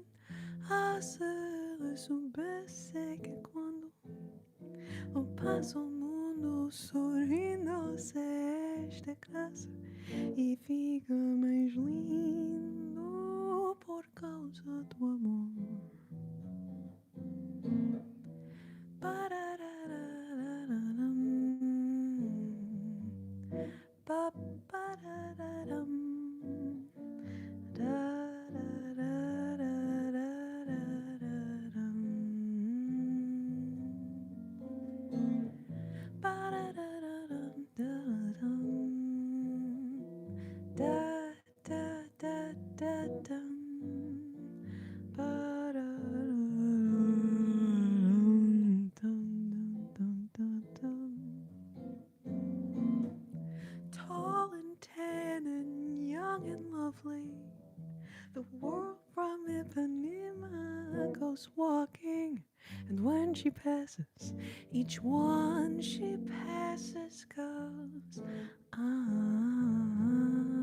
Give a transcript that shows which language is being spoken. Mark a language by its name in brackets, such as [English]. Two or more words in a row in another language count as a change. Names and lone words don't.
[Portuguese] A cela soubesse que quando eu passo o mundo sorrindo, se esta graça e fica mais lindo por causa do amor. Pararararam, pa, parararam, dararararararam, parararam, dararam, da, da, da, da, dum, parararam, dum, dum, dum, dum, dum. [English] Tall and tan and young and lovely, the world from Ipanema goes walking, and when she passes, each one she passes goes, ah.